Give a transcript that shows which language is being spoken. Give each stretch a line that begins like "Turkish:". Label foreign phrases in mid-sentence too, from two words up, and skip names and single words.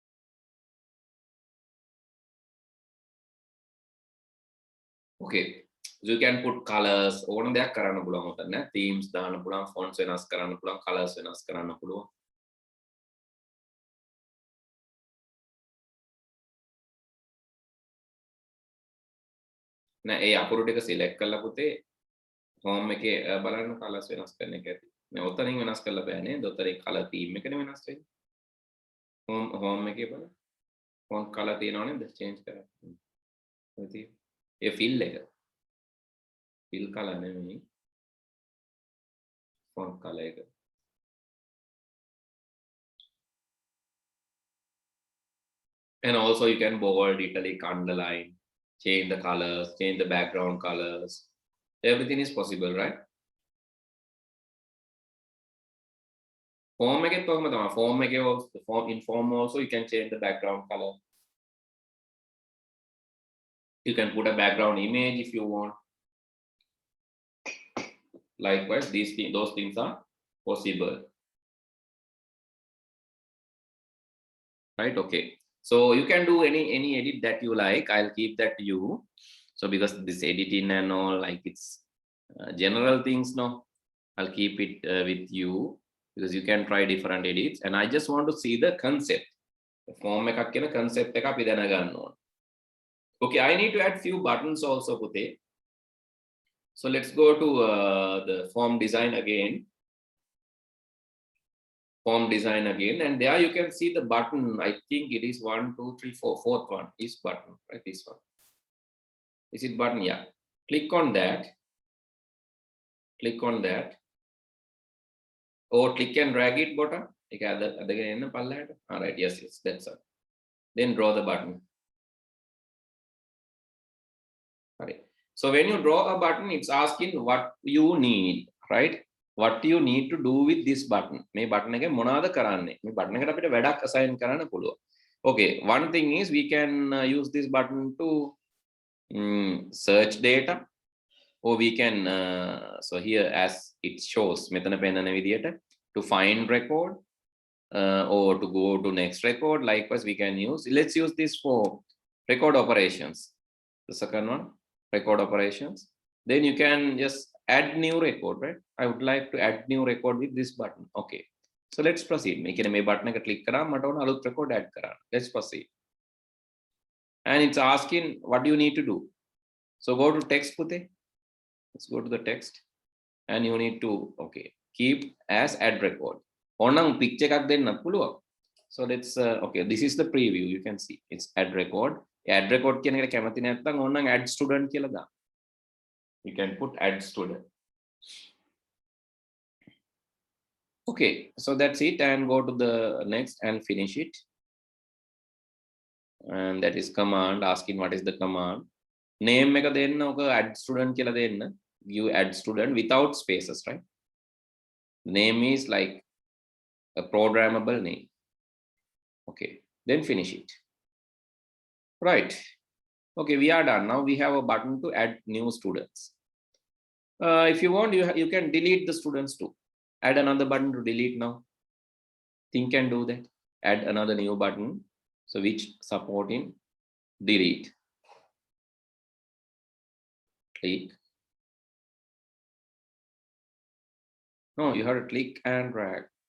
English: Okay, you can put colors
Sinhala: ඕන දෙයක් කරන්න පුළුවන් උතන themes දාන්න පුළුවන් fonts වෙනස් කරන්න පුළුවන් colors වෙනස් කරන්න පුළුවන් නෑ ඒ අකුරු ටික select කරලා පුතේ home එකේ බලන්න colors වෙනස් කරන එක ඇති නෑ උතනින් වෙනස් කරලා බෑ නේද උතනින්
English: color theme
Sinhala: එකනේ වෙනස් වෙන්නේ home එකේ බලන්න
English: font color
Sinhala: තියෙනව නේද change කරන්න ඉතින් ඒ fill එක
English: fill color
Sinhala: නෙමෙයි
English: font color එක and also you can bold italic underline change the colors change the background colors everything is possible right
Sinhala: form එකෙත් කොහොමද තමයි form එකේ
English: form in form also you can change the background color you can put a background image if you want likewise those things are possible right okay so you can do any edit that you like I'll keep that to you so because this editing and all like it's general things no I'll keep it with you because you can try different edits and I just want to see the concept the form
Sinhala: එකක් කියන concept එක අපි දැන ගන්න ඕන
English: okay I need to add few buttons also පුතේ so let's go to the form design again and there you can see the button I think it is 1 2 3 4 fourth one is button right this one is it button yeah click on that or click and drag it button all right yes that's all then draw the button all right so when you draw a button it's asking what you need right what you need to do with this button
Sinhala: මේ button එකේ මොනවද කරන්නේ මේ button එකට අපිට වැඩක් assign කරන්න පුළුවන්
English: okay one thing is we can use this button to search data or we can so here as it shows
Sinhala: මෙතන පෙන්නන විදියට
English: to find record or to go to next record likewise we can use let's use this for record operations the second one record operations then you can just add new record right I would like to add new record with this button okay so let's proceed
Sinhala: මේ කියන්නේ මේ button එක
English: click
Sinhala: කරාම මට ඕන අලුත් record add කරන්න
English: let's proceed and it's asking what do you need to do so go to text පුතේ let's go to the text and you need to okay keep as add record
Sinhala: ඕනනම් picture එකක් දෙන්නත් පුළුවන්
English: so let's okay this is the preview you can see it's add record add record
Sinhala: කියන එකට කැමති නැත්නම් ඕනනම්
English: add student
Sinhala: කියලා දාන්න
English: you can put add student okay so that's it and go to the next and finish it and that is command asking what is the command name එක
Sinhala: දෙන්න ඔක
English: add student
Sinhala: කියලා දෙන්න
English: you add student without spaces right name is like a programmable name okay then finish it right okay we are done now we have a button to add new students if you want you can delete the students too add another button to delete now think can do that add another new button so which supporting delete click no you have to click and drag